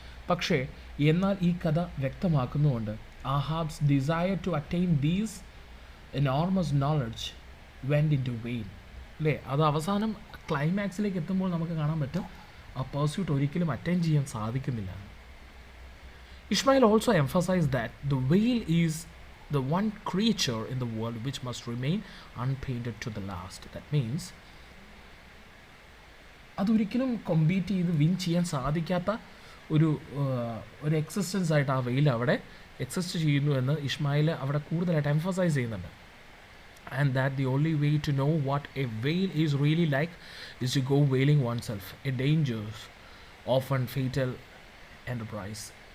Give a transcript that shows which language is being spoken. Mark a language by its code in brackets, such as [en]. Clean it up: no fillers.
[ml] പക്ഷേ എന്നാൽ ഈ കഥ വ്യക്തമാക്കുന്നുകൊണ്ട് [en] Ahab's desire to attain these enormous knowledge went into whale, [ml] അല്ലേ? അത് അവസാനം ക്ലൈമാക്സിലേക്ക് എത്തുമ്പോൾ നമുക്ക് കാണാൻ പറ്റും ആ പേഴ്സ്യൂട്ട് ഒരിക്കലും അറ്റൈൻ ചെയ്യാൻ സാധിക്കുന്നില്ല. [en] Ishmael also emphasise that the whale is the one creature in the world which must remain unpainted to the last. That means [ml] അതൊരിക്കലും കോമ്പീറ്റ് ചെയ്ത് വിൻ ചെയ്യാൻ സാധിക്കാത്ത ഒരു എക്സിസ്റ്റൻസ് ആയിട്ട് ആ വെയിൽ അവിടെ എക്സിസ്റ്റ് ചെയ്യുന്നു എന്ന് ഇസ്മായിൽ അവിടെ കൂടുതലായിട്ട് എംഫസൈസ് ചെയ്യുന്നുണ്ട്. [en] And that the only way to know what a whale is really like is to go whaling oneself, a dangerous often fatal enterprise.